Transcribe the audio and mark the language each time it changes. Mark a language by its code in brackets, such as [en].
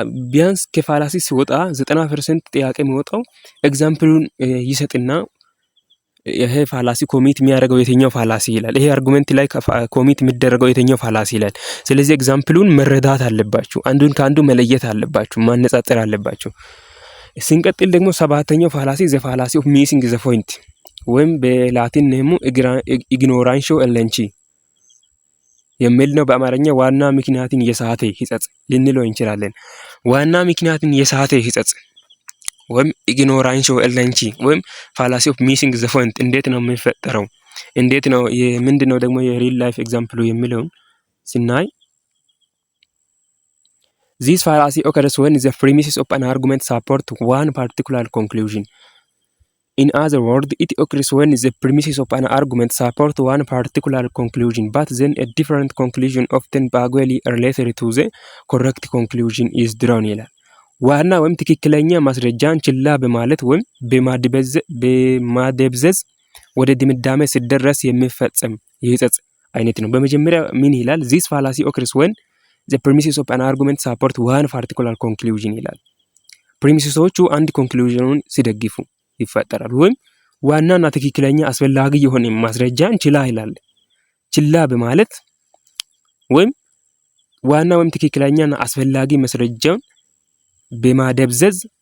[am] ቢያንስ ከፋላሲ ሲወጣ 90% ጥያቄ የሚወጣው ኤግዛምፕሉን ይሰጥና ይሄ ፋላሲ ኮሚት የሚያደርገው የትኛው ፋላሲ ይላል። ይሄ አርጉመንት ላይ ኮሚት የሚደረገው የትኛው ፋላሲ ይላል። ስለዚህ ኤግዛምፕሉን መረዳት አለባችሁ። አንዱን ከአንዱ መለየት አለባችሁ፣ ማነጻጸር አለባችሁ። ስንቀጥል ደግሞ ሰባተኛው ፋላሲ ዘ ፋላሲ ኦፍ ሚሲንግ ዘ ፖይንት ወይም በላቲን ኔሙ ኢግኖራንሾ ኤለንቺ የሚል ነው። በአማርኛ ዋና ምክንያትን የሳተ ሕጸጽ ልንለው እንችላለን። ዋና ምክንያትን የሳተ ሕጸጽ ወይም ኢግኖራንሾ ኤለንቺ ወይም ፋላሲ ኦፍ ሚሲንግ ዘ ፖይንት እንዴት ነው የሚፈጠረው? እንዴት ነው ምንድነው ደግሞ የሪል ላይፍ ኤግዛምፕሉ የሚለውን ስናይ [en] this fallacy occurs when the premises of an argument support one particular conclusion. In other words, it occurs when the premises of an argument support one particular conclusion, but then a different conclusion often vaguely related to the correct conclusion is drawn [am] ይላል። ዋና ወይም ትክክለኛ ማስረጃን ችላ በማለት ወይም በማደብዘዝ ወደ ድምዳሜ ሲደረስ የሚፈጸም የሕጸጽ አይነት ነው። በመጀመሪያ ምን ይላል? [en] this fallacy occurs when the premises of an argument support one particular conclusion [am] ይላል። ፕሪሚሲሶቹ አንድ ኮንክሉዥኑን ሲደግፉ ይፈጠራል። ወይም ዋናና ትክክለኛ አስፈላጊ የሆነ ማስረጃን ችላ ይላል። ችላ በማለት ወይም ዋና ወይም ትክክለኛና አስፈላጊ ማስረጃን በማደብዘዝ